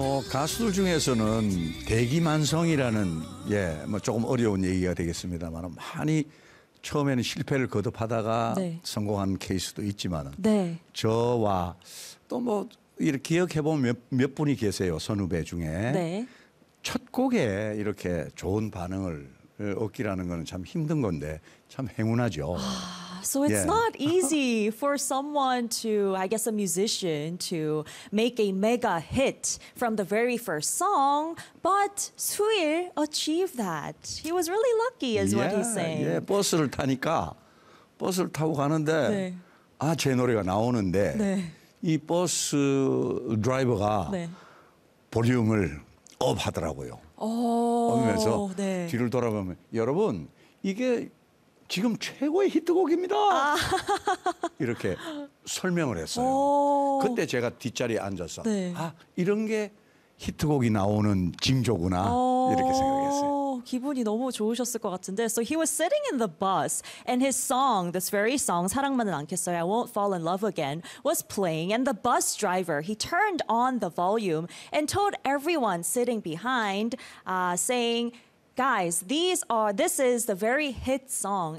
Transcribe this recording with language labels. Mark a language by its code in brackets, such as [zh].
[ko] 가수들 중에서는 대기만성이라는, 예, 뭐 조금 어려운 얘기가 되겠습니다만, 많이 처음에는 실패를 거듭하다가 네. 성공한 케이스도 있지만, 네. 저와 또 뭐, 이렇게 기억해보면 몇 분이 계세요, 선후배 중에. 네. 첫 곡에 이렇게 좋은 반응을 얻기라는 건 참 힘든 건데, 참 행운하죠. [en] So it's yeah. not easy for someone to, I guess a musician, to make a mega hit from the very first song, but Suil achieved that. He was really lucky is yeah, what he's saying. [ko] Yeah, 버스를 타니까, 버스를 타고 가는데, 네. 아, 제 노래가 나오는데, 네. 이 버스 드라이버가 네. 볼륨을 업 하더라고요. 그러면서 네. 뒤를 돌아보면, 여러분, 이게 지금 최고의 히트곡입니다. 아. 이렇게 설명을 했어요. 그때 제가 뒷자리에 앉아서 네. 아, 이런 게 히트곡이 나오는 징조구나 이렇게 생각했어요. 기분이 너무 좋으셨을 것 같은데. [en] So he was sitting in the bus and his song, this very song, 사랑만은 않겠어요, I won't fall in love again, was playing and the bus driver, he turned on the volume and told everyone sitting behind saying, guys, this is the very hit song.